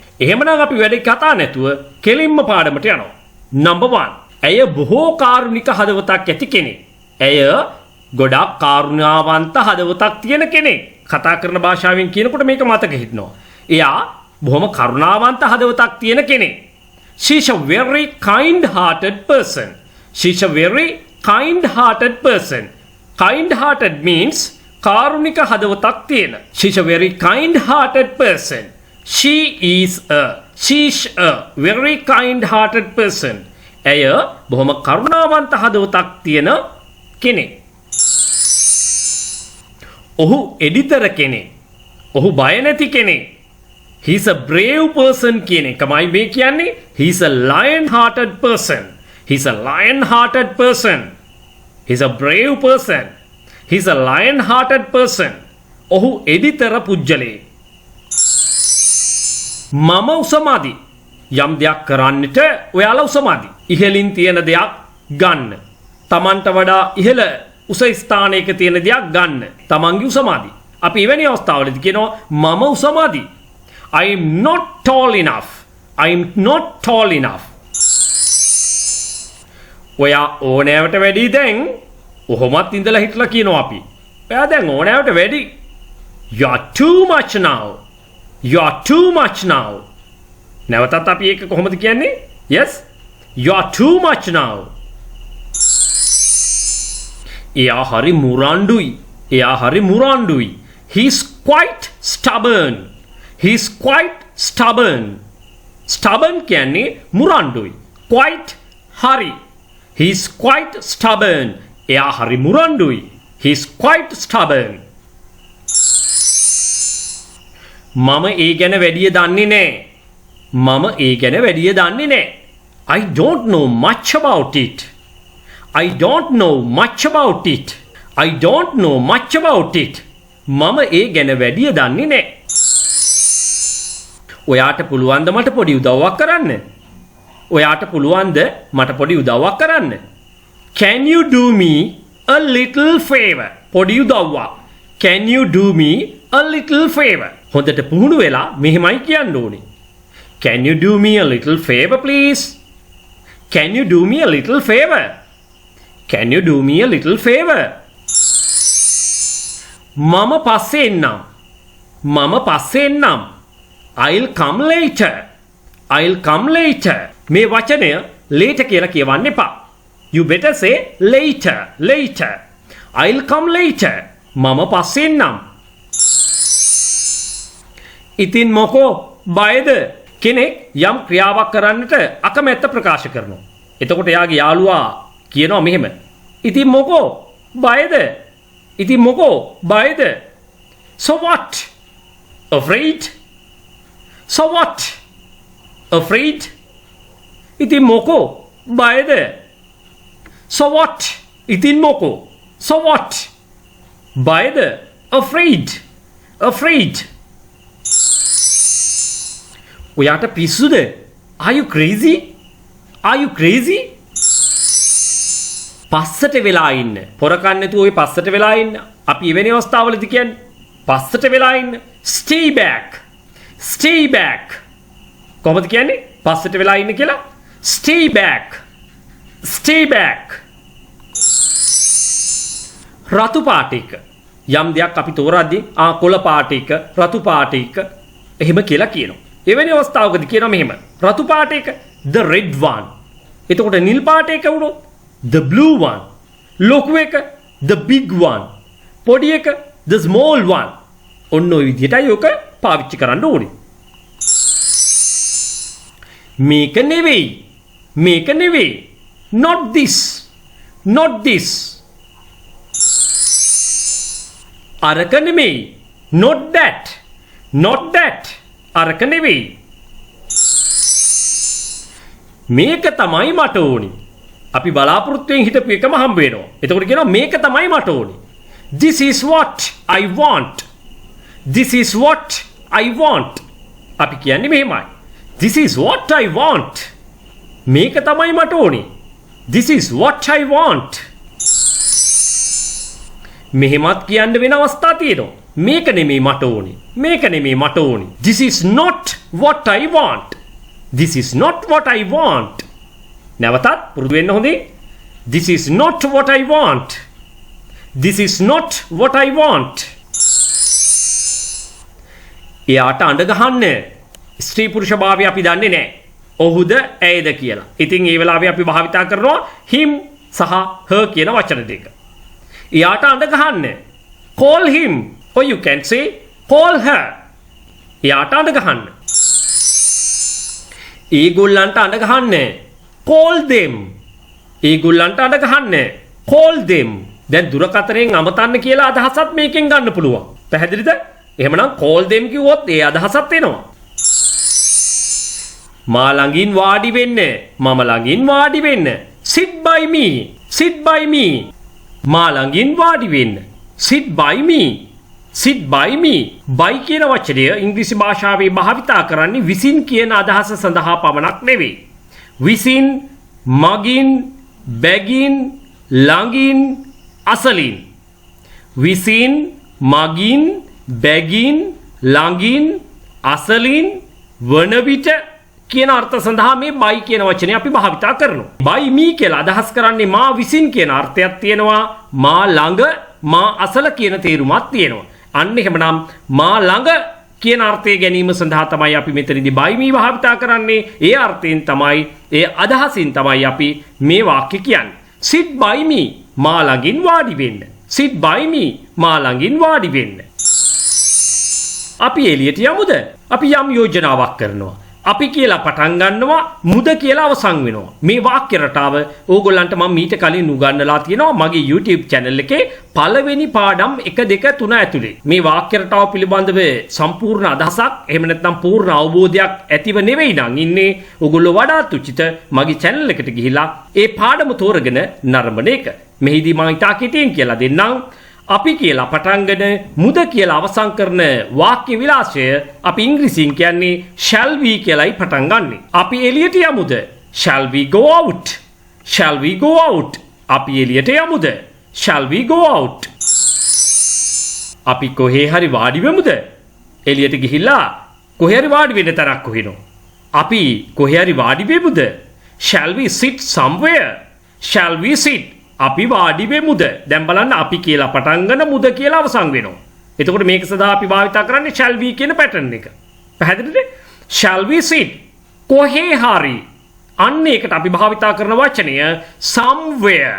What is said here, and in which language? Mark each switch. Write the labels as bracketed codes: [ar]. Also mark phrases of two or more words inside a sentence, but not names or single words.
[si] එහෙමනම් අපි වැඩි කතා නැතුව කෙලින්ම පාඩමට යනවා. Number 1. ඇය බොහෝ කාරුණික හදවතක් ඇති කෙනෙක්. ඇය ගොඩක් කාරුණාවන්ත හදවතක් තියෙන කෙනෙක්. කතා කරන භාෂාවෙන් කියනකොට මේක මතක හිටිනවා. එයා බොහොම කරුණාවන්ත හදවතක් තියෙන කෙනෙක්. [en] She's a very kind-hearted person. She's a very kind-hearted person. Kind-hearted means [si] කාරුණික හදවතක් තියෙන. [en] She's a very kind-hearted person. She's a very kind-hearted person. [si] ඇය බොහොම කරුණාවන්ත හදවතක් තියෙන කෙනෙක්. ඔහු එඩිතර කෙනෙක්. ඔහු බය නැති කෙනෙක්. [en] He's a brave person [si] කියන එකමයි මේ කියන්නේ. [en] He's a lion-hearted person. He's a lion-hearted person. He's a brave person. He's a lion-hearted person. [si] ඔහු එඩිතර පුජ්‍යලේ. මම උසමාදි. යම් දෙයක් කරන්නට ඔයාලා උසමාදි. ඉහළින් තියෙන දෙයක් ගන්න. Tamanට වඩා ඉහළ උස ස්ථානයක තියෙන දෙයක් ගන්න. Tamanගේ උසමාදි. අපි එවැනි අවස්ථාවලදී කියනවා මම උසමාදි. [en] I am not tall enough. I am not tall enough. [si] ඔයා ඕනෑවට වැඩි දැන් ඔහොමත් ඉඳලා හිටලා කියනවා අපි. ඔයා දැන් ඕනෑවට වැඩි. [en] You are too much now. You are too much now. [si] නැවතත් අපි ඒක කොහොමද කියන්නේ? Yes. [en] You are too much now. [si] එයා හරි මුරණ්ඩුයි. එයා හරි මුරණ්ඩුයි. [en] He is quite stubborn. He is quite stubborn. Stubborn [si] කියන්නේ මුරණ්ඩුයි. [en] Quite හරි. He is quite stubborn. [si] එයා හරි මුරණ්ඩුයි. [en] He is quite stubborn. [si] මම ඒ ගැන වැඩිය දන්නේ නැහැ. මම ඒ ගැන වැඩිය දන්නේ නැහැ. [en] I don't know much about it. I don't know much about it. I don't know much about it. [si] මම ඒ ගැන වැඩිය දන්නේ නැහැ. ඔයාට පුළුවන්ද මට පොඩි උදව්වක් කරන්න? ඔයාට පුළුවන්ද මට පොඩි උදව්වක් කරන්න? [en] Can you do me a little favor? [si] පොඩි උදව්වක්. [en] Can you do me a little favor? [si] හොඳට පුහුණු වෙලා මෙහෙමයි කියන්න ඕනේ. [en] Can you do me a little favor please? Can you do me a little favor? Can you do me a little favor? [si] මම පස්සේ එන්නම්. මම පස්සේ එන්නම්. [en] I'll come later. I'll come later. [si] මේ වචනය later කියලා කියවන්න එපා. [en] You better say later. Later. I'll come later. [si] මම පස්සේ එන්නම්. ඉතින් මොකෝ බයද? කෙනෙක් යම් ක්‍රියාවක් කරන්නට අකමැත්ත ප්‍රකාශ කරනවා. එතකොට එයාගේ යාළුවා කියනවා මෙහෙම. ඉතින් මොකෝ බයද? ඉතින් මොකෝ බයද? [en] So what? Afraid? So what? Afraid? [si] ඉතින් මොකෝ බයද? [en] So what? [si] ඉතින් මොකෝ? [en] So what? බයද? Afraid? Afraid? [si] ඔයාට පිස්සුද? [en] Are you crazy? Are you crazy? [si] පස්සට වෙලා ඉන්න. පොරකන් නැතුව ඔය පස්සට වෙලා ඉන්න. අපි එවැනි අවස්ථාවලදී කියන්නේ පස්සට වෙලා ඉන්න. [en] Stay back. Stay back. [si] කොහොමද කියන්නේ? පස්සට වෙලා ඉන්න කියලා? [en] Stay back. Stay back. [si] රතු පාට එක. යම් දෙයක් අපි තෝරද්දී කොළ පාට එක, රතු පාට එක එහෙම කියලා කියනවා. එවැනි අවස්ථාවකදී කියනවා මෙහෙම. රතු පාට එක [en] the red one. [si] එතකොට නිල් පාට එක වුණොත් [en] the blue one. [si] ලොකු එක [en] the big one. [si] පොඩි එක [en] the small one. [si] ඔන්න ඔය විදිහටයි ඔක පාවිච්චි කරන්න ඕනේ. මේක නෙවෙයි. [en] Not this. [si] අරක නෙමෙයි. [en] Not that. [si] අරක නෙවෙයි. මේක තමයි මට ඕනි. අපි බලාපොරොත්තුෙන් හිටපු එකම හම්බ වෙනවා. එතකොට කියනවා මේක තමයි මට ඕනි. [en] This is what I want. [si] අපි කියන්නේ මෙහෙමයි. [en] This is what I want. [si] මේක තමයි මට ඕනි. [en] This is what I want. [si] මෙහෙමත් කියන්න වෙන අවස්ථා තියෙනවා. මේක නෙමෙයි මට ඕනි. [en] This is not what I want. [si] නැවතත් පුරුදු වෙන්න හොඳේ. [en] This is not what I want. [si] එයාට අඬ ගහන්න ස්ත්‍රී පුරුෂ භාවය අපි දන්නේ නැහැ. ඔහුද ඇයද කියලා. ඉතින් ඒ වෙලාවේ අපි භාවිතා කරනවා him සහ her කියන වචන දෙක. එයාට අඬ ගහන්න [en] call him or you can say call her. [si] එයාට අඬ ගහන්න. ඒගොල්ලන්ට අඬ ගහන්න [en] call them. [si] දැන් දුරකථනයෙන් අමතන්න කියලා අදහසත් මේකෙන් ගන්න පුළුවන්. පැහැදිලිද? එහෙමනම් [en] call them [si] කිව්වොත් ඒ අදහසත් එනවා. මා ළඟින් වාඩි වෙන්න. මම ළඟින් වාඩි වෙන්න. [en] sit by me. [si] මා ළඟින් වාඩි වෙන්න. [en] sit by me. [si] by කියන වචනය ඉංග්‍රීසි භාෂාවේ භාවිතා කරන්නේ විසින් කියන අදහස සඳහා පමණක් නෙවෙයි. විසින්, මගින්, බැගින්, ළඟින්, අසලින්. විසින්, මගින්, බැගින්, ළඟින්, අසලින් වන විට කියන අර්ථ සඳහා මේ by කියන වචනය අපි භාවිතා කරනවා. [en] by me [si] කියලා අදහස් කරන්නේ මා විසින් කියන අර්ථයක් තියෙනවා. මා ළඟ, මා අසල කියන තේරුමක් තියෙනවා. අන්න එහෙමනම් මා ළඟ කියන අර්ථය ගැනීම සඳහා තමයි අපි මෙතනදී [en] by me [si] භාවිතා කරන්නේ. ඒ අර්ථයෙන් තමයි, ඒ අදහසින් තමයි අපි මේ වාක්‍ය කියන්නේ. [en] sit by me [si] මා ළඟින් වාඩි වෙන්න. [en] sit by me [si] මා ළඟින් වාඩි වෙන්න. අපි එළියට යමුද? අපි යම් යෝජනාවක් කරනවා. අපි කියලා පටන් ගන්නවා, මුද කියලා අවසන් වෙනවා. මේ වාක්‍ය රටාව ඕගොල්ලන්ට මම මීට කලින් උගන්වලා තියෙනවා මගේ YouTube channel එකේ පළවෙනි පාඩම් 1 2 3 ඇතුලේ. මේ වාක්‍ය රටාව පිළිබඳව සම්පූර්ණ අදහසක් එහෙම නැත්නම් පූර්ණ අවබෝධයක් ඇතිව නෙවෙයි නම් ඉන්නේ. ඕගොල්ලෝ වඩාත් උචිත මගේ channel එකට ගිහිලා ඒ පාඩම තෝරගෙන නරඹන එක. මෙහිදී මම ඉතා කෙටියෙන් කියලා දෙන්නම්. අපි කියලා පටන්ගෙන මුද කියලා අවසන් කරන වාක්‍ය විලාසය අපි ඉංග්‍රීසියෙන් කියන්නේ [en] shall we [si] කියලායි පටන් ගන්නෙ. අපි එළියට යමුද? [en] shall we go out? [si] අපි එළියට යමුද? [en] shall we go out? [si] අපි කොහේ හරි වාඩි වෙමුද? එළියට ගිහිල්ලා කොහේ හරි වාඩි වෙන්න තරක් හොයනවා. අපි කොහේ හරි වාඩි වෙමුද? [en] shall we sit somewhere? [si] අපි වාඩි වෙමුද? දැන් බලන්න අපි කියලා පටන් ගන්න මුද කියලා අවසන් වෙනවා. එතකොට මේක සදා අපි භාවිතා කරන්නේ [en] shall we [si] කියන pattern එක. පැහැදිලිද? [en] shall we sit [si] කොහේ හරි. අන්න ඒකට අපි භාවිතා කරන වචනය somewhere.